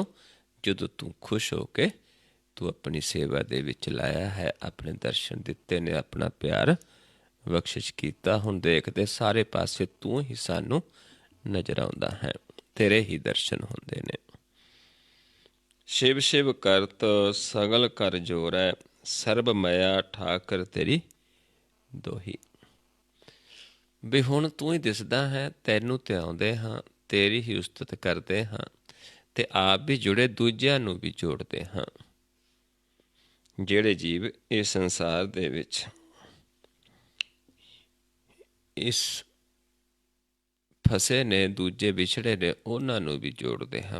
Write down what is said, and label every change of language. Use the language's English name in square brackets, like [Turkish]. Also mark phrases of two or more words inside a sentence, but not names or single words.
[Punjabi] ਜਦੋਂ ਤੂੰ ਖੁਸ਼ ਹੋ ਕੇ ਤੂੰ ਆਪਣੀ ਸੇਵਾ ਦੇ ਵਿੱਚ ਲਾਇਆ ਹੈ, ਆਪਣੇ ਦਰਸ਼ਨ ਦਿੱਤੇ ਨੇ, ਆਪਣਾ ਪਿਆਰ ਬਖਸ਼ਿਸ਼ ਕੀਤਾ। ਹੁਣ ਦੇਖਦੇ ਸਾਰੇ ਪਾਸੇ ਤੂੰ ਹੀ ਸਾਨੂੰ ਨਜ਼ਰ ਆਉਂਦਾ ਹੈ, ਤੇਰੇ ਹੀ ਦਰਸ਼ਨ ਹੁੰਦੇ ਨੇ। ਸਿਵ ਸਿਵ ਕਰਤ ਸਗਲ ਕਰ ਜੋਰੈ, ਸਰਬ ਮਾਇਆ ਠਾਕਰ ਤੇਰੀ ਦੋਹੀ। ਵੀ ਹੁਣ ਤੂੰ ਹੀ ਦਿਸਦਾ ਹੈ, ਤੈਨੂੰ ਧਿਆਉਂਦੇ ਹਾਂ, ਤੇਰੀ ਹੀ ਉਸਤਤ ਕਰਦੇ ਹਾਂ, ਤੇ ਆਪ ਵੀ ਜੁੜੇ ਦੂਜਿਆਂ ਨੂੰ ਵੀ ਜੋੜਦੇ ਹਾਂ। ਜਿਹੜੇ ਜੀਵ ਇਸ ਸੰਸਾਰ ਦੇ ਵਿੱਚ ਇਸ ਫਸੇ ਨੇ, ਦੂਜੇ ਵਿਛੜੇ ਨੇ, ਉਹਨਾਂ ਨੂੰ ਵੀ ਜੋੜਦੇ ਹਾਂ।